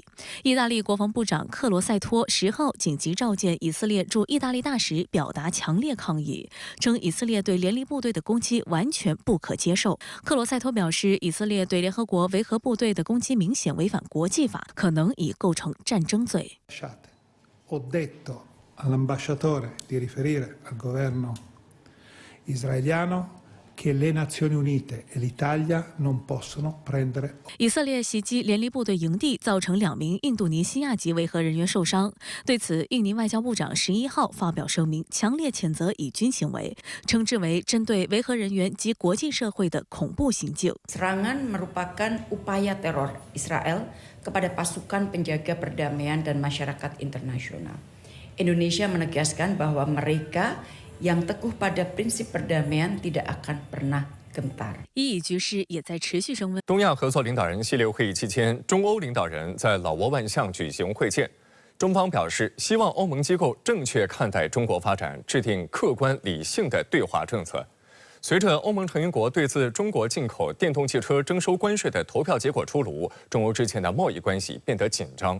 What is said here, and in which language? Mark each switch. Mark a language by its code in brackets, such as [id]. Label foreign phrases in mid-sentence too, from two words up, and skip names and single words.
[zh] 意大利国防部长克罗塞托10号紧急召见以色列驻意大利大使，表达强烈抗议，称以色列对联离部队的攻击完全不可接受。克罗塞托表示，以色列对联合国维和部队的攻击明显违反国际法，可能已构成战争罪。 [it] all'ambasciatore di riferire al governo israeliano che le Nazioni Unite e l'Italia non possono prendere。 [zh] 以色列袭击联离部队营地，造成2名印度尼西亚籍维和人员受伤。对此，印尼外交部长11号发表声明，强烈谴责以军行为，称之为针对维和人员及国际社会的恐怖行径。 [id] Serangan merupakan upaya teror Israel kepada pasukan penjaga perdamaian dan masyarakat internasional。Indonesia menegaskan bahwa mereka yang teguh pada prinsip perdamaian tidak akan pernah gentar。 [zh] 伊以局势也在持续升温。东亚合作领导人系列会议期间，中欧领导人在老挝万象举行会见。中方表示，希望欧盟机构正确看待中国发展，制定客观理性的对华政策。随着欧盟成员国对自中国进口电动汽车征收关税的投票结果出炉，中欧之间的贸易关系变得紧张。